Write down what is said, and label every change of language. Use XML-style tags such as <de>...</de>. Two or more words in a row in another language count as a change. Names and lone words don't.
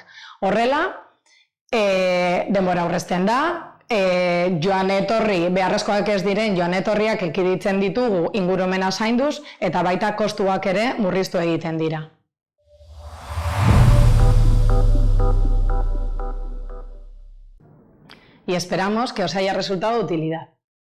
<eu>Horrela, denbora aurrezten da, joan etorri, beharrezkoak ez diren joan etorriak ekiditzen ditugu ingurumena zainduz, eta baita kostuak ere murriztu egiten dira.</eu> <es>Y esperamos que os haya resultado de utilidad.</es>